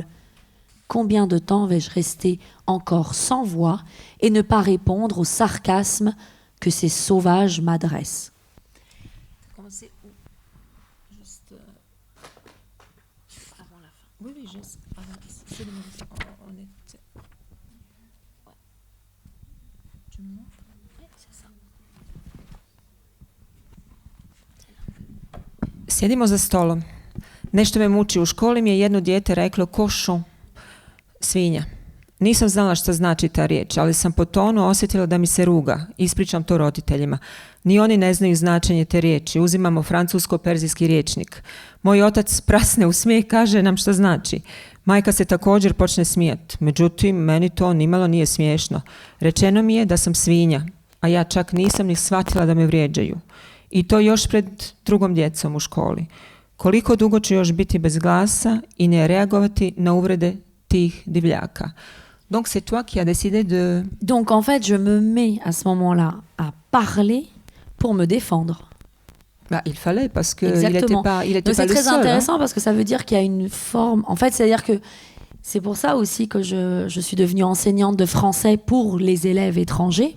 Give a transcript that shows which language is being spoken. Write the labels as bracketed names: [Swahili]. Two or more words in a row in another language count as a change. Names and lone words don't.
[French] Combien de temps vais-je rester encore sans voix et ne pas répondre au sarcasme que ces sauvages m'adressent? Commencer où? Juste Avant la fin. Oui, juste avant. C'est le moment. On est... Ouais. Tu me montres? Oui, c'est ça. [Bosnian] Sjedimo za stolom. Nešto me muči. U školi mi je jedno dijete reklo košon, svinja. Nisam znala što znači ta riječ, ali sam po tonu osjetila da mi se ruga. Ispričam to roditeljima. Ni oni ne znaju značenje te riječi. Uzimamo francusko-perzijski rječnik. Moj otac prasne u smijeh, kaže nam što znači. Majka se također počne smijati. Međutim, meni to nimalo nije smiješno. Rečeno mi je da sam svinja, a ja čak nisam ni shvatila da me vrijeđaju. I to još pred drugom djecom u školi. Koliko dugo ću još biti bez glasa i ne reagovati na uvrede tih divljaka? [French] Donc c'est toi qui as décidé de... Donc en fait, je me mets à ce moment-là à parler pour me défendre. Bah, il fallait parce que Exactement. il était Donc pas c'est le très seul. intéressant parce que ça veut dire qu'il y a une forme... En fait, c'est-à-dire que c'est pour ça aussi que je suis devenue enseignante de français pour les élèves étrangers.